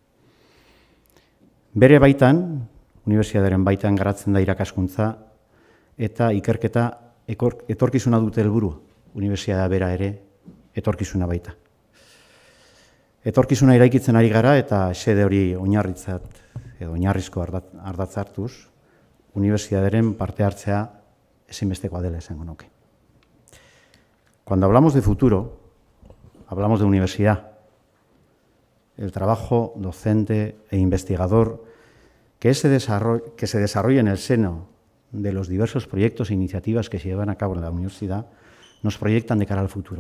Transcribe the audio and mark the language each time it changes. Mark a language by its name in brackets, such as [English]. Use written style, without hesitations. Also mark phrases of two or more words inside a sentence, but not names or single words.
[Basque] Bere baitan, unibertsitatearen baitan garatzen da irakaskuntza eta ikerketa etorkizuna dute helburu, unibertsitatea bera ere etorkizuna baita. Etorkizuna eraikitzen ari gara eta xede hori oinarrizko ardatz hartuz, unibertsitateren parte hartzea ezinbestekoa dela esango nuke. [Spanish] Cuando hablamos de futuro, hablamos de universidad. El trabajo docente e investigador que se desarrolla en el seno de los diversos proyectos e iniciativas que se llevan a cabo en la universidad nos proyectan de cara al futuro.